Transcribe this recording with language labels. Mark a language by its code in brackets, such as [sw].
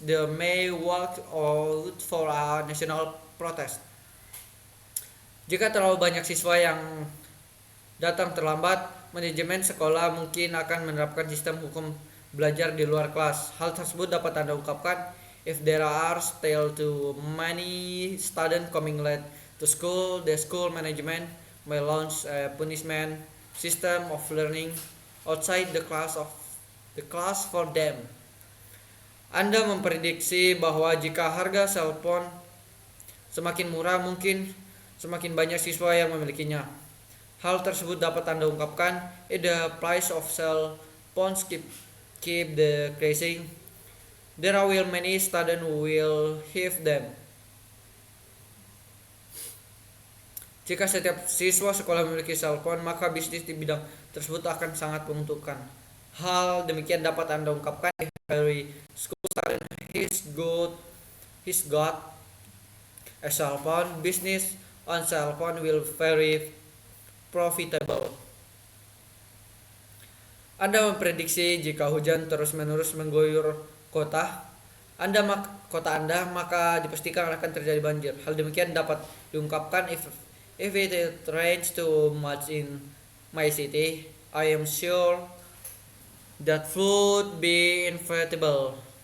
[en] They may walk out for a national protest. [id] Jika terlalu banyak siswa yang datang terlambat, manajemen sekolah mungkin akan menerapkan sistem hukum belajar di luar kelas. Hal tersebut dapat Anda ungkapkan: [en] if there are still too many students coming late to school, the school management may launch a punishment system of learning outside the class for them. [id] Anda memprediksi bahwa jika harga cellphone semakin murah, mungkin semakin banyak siswa yang memilikinya. Hal tersebut dapat Anda ungkapkan: [en] if the price of cell phones keep decreasing, there will many students who will have them. [id] Jika setiap siswa sekolah memiliki cell phone, maka bisnis di bidang tersebut akan sangat menguntungkan. Hal demikian dapat Anda ungkapkan: [en] if every school student he's got a cell phone, business on cell phone will very profitable. [id] Anda memprediksi jika hujan terus-menerus mengguyur kota Anda, maka dipastikan akan terjadi banjir. Hal demikian dapat diungkapkan: [en] if it rains too much in my city, I am sure that would be inevitable.